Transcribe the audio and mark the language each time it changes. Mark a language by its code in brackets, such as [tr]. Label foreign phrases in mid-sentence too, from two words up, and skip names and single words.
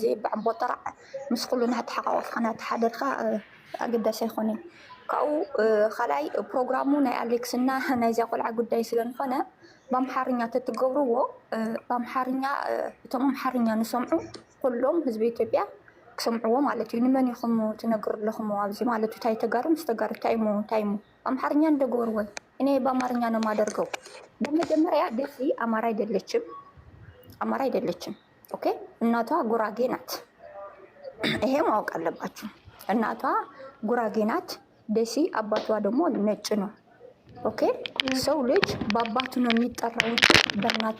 [ti] ብዕንቦ ተራዕ ምስ ኩሉ ናተሓቃቆፍካ ናተሓደርካ ኣገዳሲ ኣይኮነን ካብኡ ካልኣይ ፕሮግራሙ ናይ ኣሌክስ እና ናይዚያ ቆልዓ ጉዳይ ስለዝኾነ በኣምሓርኛ ተትገብርዎ በኣምሓርኛ እቶም ኣምሓርኛ ንሰምዑ ኩሎም ህዝቢ ኢትዮጵያ ክሰምዕዎ ማለት እዩ ንመን ኢኹም ትነግሩ ኣለኹም ኣብዚ ማለት እዩ እንታይ ተጋሩ ምስ ተጋሩ እንታይ ሞ በኣምሓርኛ እንደገበርዎ [am] እኔ በአማርኛ ነው የማደርገው በመጀመሪያ ደሲ አማራ አይደለችም ኦኬ እናቷ ጉራጌ ናት ይሄ ማወቅ አለባችሁ እናቷ ጉራጌ ናት ደሲ አባቷ ደግሞ ነጭ ነው ኦኬ ሰው ልጅ በአባቱ ነው የሚጠራው በእናቷ